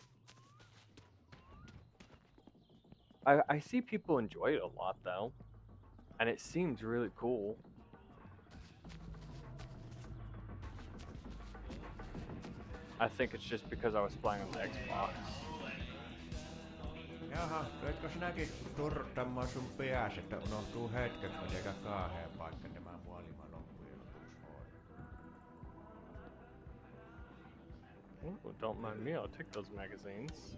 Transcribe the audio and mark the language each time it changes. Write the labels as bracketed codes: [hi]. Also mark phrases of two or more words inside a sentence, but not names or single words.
[en] I see people enjoy it a lot though, and it seems really cool. I think it's just because I was playing on the Xbox. [fi] Jaha, löitkö sinäkin turtamaan sun pääs, että unohtuu hetkeksi, mitenkä kaaheen paikka tämä maailma loppujen lopuksi on? [en] Ooh, don't mind me, I'll take those magazines.